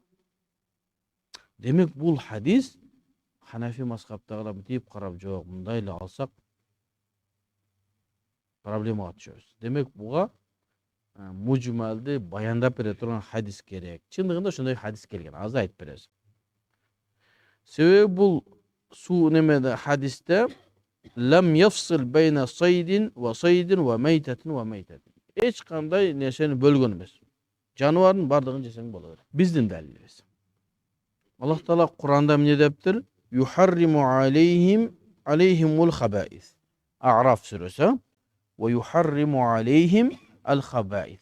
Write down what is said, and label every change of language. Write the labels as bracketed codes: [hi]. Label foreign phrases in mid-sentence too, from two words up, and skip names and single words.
[ky] Демек бул хадис Ханафи мазхабтагылар мынтип карап, жок, мындай эле алсак проблемага түшөбүз. Демек буга мужмалды баяндап бере турган хадис керек. Чындыгында ошондой хадис келген. Азыр айтып беребиз. Себеби бул суу немеде хадисте [ar] لم يفصل بين صيد وصيد وميتة وميتة. [ky] Эч кандай нерсени бөлгөн эмес. Жаныбардын бардыгын жесең болот. Биздин далилибиз. Аллах Таала Куранда эмне дептир? [ar] يحرم عليهم الخبائث. [ky] А'раф сүрөсү. [ar] ويحرم عليهم الخبائث.